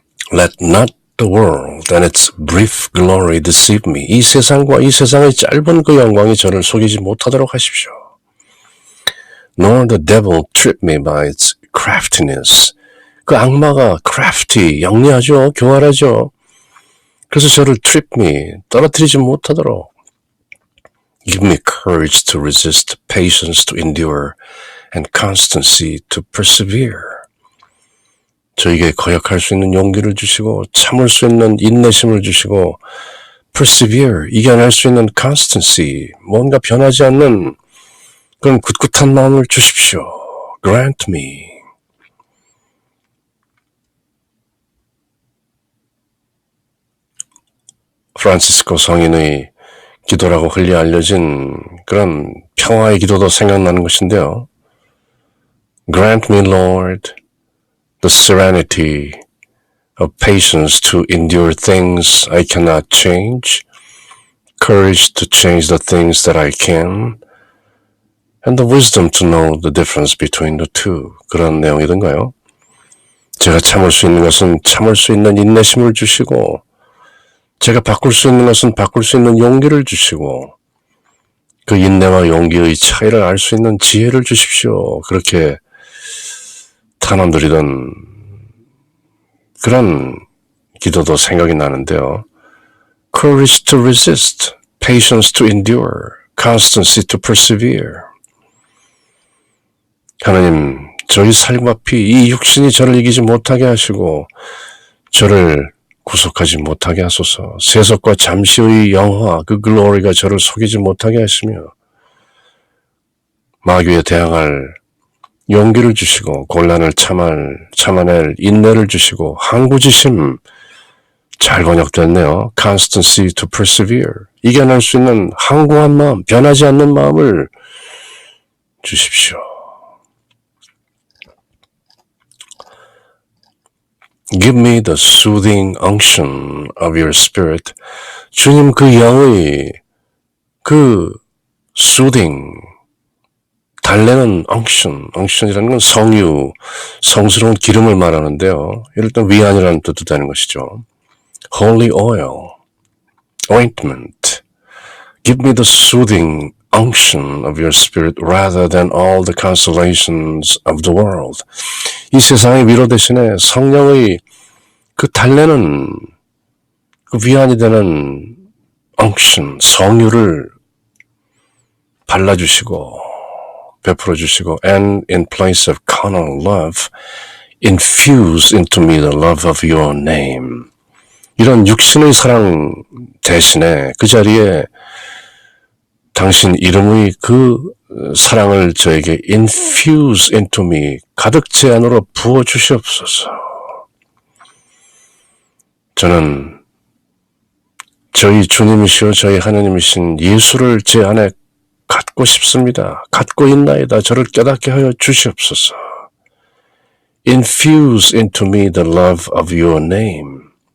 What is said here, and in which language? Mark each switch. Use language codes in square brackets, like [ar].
[en] Let not the world and its brief glory deceive me. [ko] 이 세상과 이 세상의 짧은 그 영광이 저를 속이지 못하도록 하십시오. [en] Nor the devil trip me by its craftiness. [ko] 그 악마가 crafty, 영리하죠, 교활하죠. 그래서 저를 [en] trip me, [ko] 떨어뜨리지 못하도록. [en] Give me courage to resist, patience to endure, and constancy to persevere. [ko] 저에게 거역할 수 있는 용기를 주시고 참을 수 있는 인내심을 주시고 persevere, 이겨낼 수 있는 constancy, 뭔가 변하지 않는 그런 굳굳한 마음을 주십시오. [en] Grant me. [ko] 프란시스코 성인의 기도라고 흘리 알려진 그런 평화의 기도도 생각나는 것인데요. [en] Grant me, Lord, the serenity of patience to endure things I cannot change, courage to change the things that I can, and the wisdom to know the difference between the two. [ko] 그런 내용이던가요? 제가 참을 수 있는 것은 참을 수 있는 인내심을 주시고 제가 바꿀 수 있는 것은 바꿀 수 있는 용기를 주시고 그 인내와 용기의 차이를 알 수 있는 지혜를 주십시오. 그렇게 탄원드리던 그런 기도도 생각이 나는데요. [en] Courage to resist, patience to endure, constancy to persevere. [ko] 하나님, 저희 살갑이 이 육신이 저를 이기지 못하게 하시고 저를 구속하지 못하게 하소서. 세속과 잠시의 영화, 그 글로리가 저를 속이지 못하게 하시며 마귀에 대항할 용기를 주시고 곤란을 참아낼 인내를 주시고 항구지심, 잘 번역됐네요. [en] Constancy to persevere, [ko] 이겨낼 수 있는 항구한 마음, 변하지 않는 마음을 주십시오. [en] Give me the soothing unction of your spirit. [ko] 주님 그 영의 그 soothing, 달래는 unction이라는 건 성유, 성스러운 기름을 말하는데요. 이럴 때 위안이라는 뜻도 되는 것이죠. [en] Holy oil, ointment. Give me the soothing unction of your spirit rather than all the consolations of the world. [ko] 이 세상의 위로 대신에 성령의 그 달래는 그 위안이 되는 unction, 성유를 발라주시고 베풀어 주시고 [en] and in place of carnal love, infuse into me the love of your name. [ko] 이런 육신의 사랑 대신에 그 자리에 당신 이름의 그 사랑을 저에게 [en] infuse into me, [ko] 가득 제 안으로 부어 주시옵소서. 저는 저희 주님이시오 저희 하나님이신 예수를 제 안에 갖고 싶습니다. 갖고 있나이다. 저를 깨닫게 하여 주시옵소서. [en] Infuse into me the love of your name.